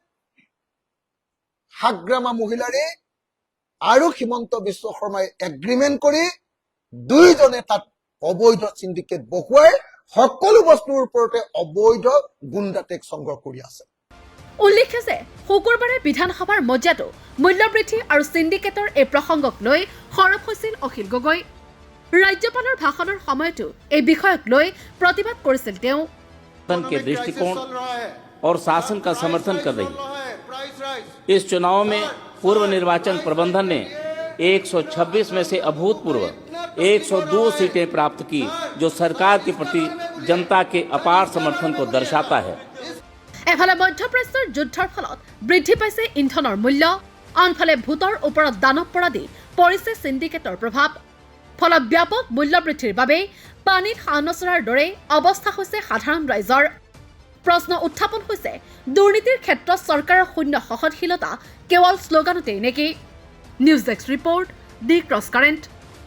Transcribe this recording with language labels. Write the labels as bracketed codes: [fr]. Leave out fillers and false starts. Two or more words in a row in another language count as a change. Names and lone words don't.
[as] হাগ্ৰামা মহিলাৰী আৰু হিমন্ত বিশ্ব শৰ্মাই এগ্ৰিমেণ্ট কৰি দুইজনে তাত অবৈধ সিন্ডিকেট বসুৱাই সকলো বস্তুৰ ওপৰতে অবৈধ গুণ্ডা টেক্স সংগ্ৰহ কৰি আছে উল্লেখ্য যে শুকুৰবাৰে বিধানসভাৰ মজিয়াতো মূল্যবৃদ্ধি আৰু সিন্ডিকেটৰ এই প্ৰসংগক লৈ সৰব হৈছিল অখিল গগৈ ৰাজ্যপালৰ ভাষণৰ সময়তো এই বিষয়ক লৈ প্ৰতিবাদ কৰিছিল তেওঁ [hi] के दृष्टिकोण और शासन का समर्थन कर रही है इस चुनाव में पूर्व निर्वाचन प्रबंधन ने 126 में से अभूतपूर्व 102 सीटें प्राप्त की जो सरकार के प्रति जनता के अपार समर्थन को दर्शाता है [as] এফালে মধ্যপ্ৰাচ্যৰ যুদ্ধৰ ফলত বৃদ্ধি পাইছে ইন্ধনৰ মূল্য আনফালে ভোটৰ ওপৰত দানৱ পৰা দি পৰিছে সিন্ডিকেটৰ প্ৰভাৱ ফলত ব্যাপক মূল্য বৃদ্ধিৰ বাবে পানীত হাঁহ নচৰাৰ দৰে অৱস্থা হৈছে সাধাৰণ ৰাইজৰ প্ৰশ্ন উত্থাপন হৈছে দুৰ্নীতিৰ ক্ষেত্ৰত চৰকাৰৰ শূন্য সহনশীলতা কেৱল শ্লোগানতেই নেকি [en] news desk report [as] দি ক্ৰছ কাৰেণ্ট